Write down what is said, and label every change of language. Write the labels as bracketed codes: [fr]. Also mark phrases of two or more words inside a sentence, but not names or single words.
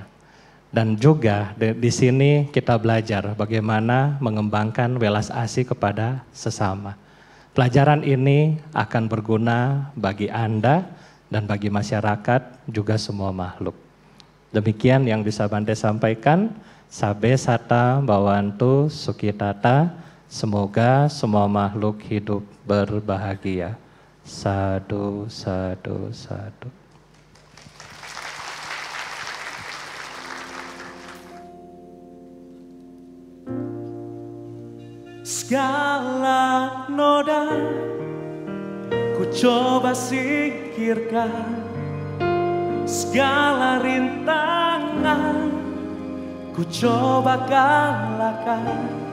[id] Dan juga di sini kita belajar bagaimana mengembangkan welas asih kepada sesama. Pelajaran ini akan berguna bagi Anda dan bagi masyarakat juga semua makhluk. Demikian yang bisa Bante sampaikan. [pi] Sabe sata bawantu sukitata, [id] semoga semua makhluk hidup berbahagia. [pi] Sadu, sadu, sadu. [id] Segala noda ku coba singkirkan, segala rintangan ku coba kalahkan,